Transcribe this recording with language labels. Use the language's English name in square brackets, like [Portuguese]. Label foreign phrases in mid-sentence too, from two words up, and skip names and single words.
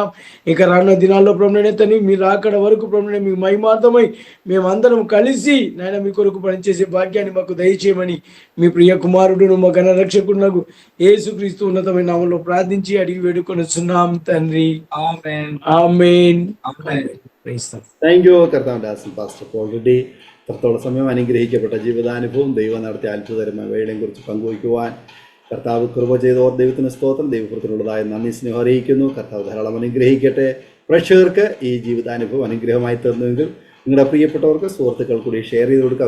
[Telugu] ఇక రానున్న దినాల్లో ప్రభుత్వం తండ్రి మీరు అక్కడ వరకు ప్రభుత్వం మీ మహిమార్థమై మేమందరం కలిసి నాయన మీ కొరకు పనిచేసే భాగ్యాన్ని మాకు దయచేయమని మీ ప్రియ కుమారుడును మా ఘన రక్షకుడునకు యేసుక్రీస్తు ఉన్నతమైన నామములో ప్రార్థించి అడిగి వేడుకొనుచున్నాం తండ్రి. ఆమేన్ ఆమేన్ ఆమేన్. [English] thank you [Malayalam] കർത്താവിൻ്റെ ദാസൻ പാസ്റ്റർ പോൾ റെഡ്ഡി. ഇത്രത്തോളം സമയം അനുഗ്രഹിക്കപ്പെട്ട ജീവിതാനുഭവം, ദൈവം നടത്തിയ അത്ഭുതകരമായ വേളയെയും കുറിച്ച് പങ്കുവയ്ക്കുവാൻ കർത്താവ് കൃപ ചെയ്തോർ ദൈവത്തിന് സ്തോത്രം. ദൈവപുരത്തിനുള്ളതായ നന്ദി സ്നേഹം അറിയിക്കുന്നു. കർത്താവ് ധാരാളം അനുഗ്രഹിക്കട്ടെ. പ്രേക്ഷകർക്ക് ഈ ജീവിതാനുഭവം അനുഗ്രഹമായി തീർന്നുവെങ്കിൽ നിങ്ങളുടെ പ്രിയപ്പെട്ടവർക്ക് സുഹൃത്തുക്കൾ കൂടി ഷെയർ ചെയ്ത് കൊടുക്കുക.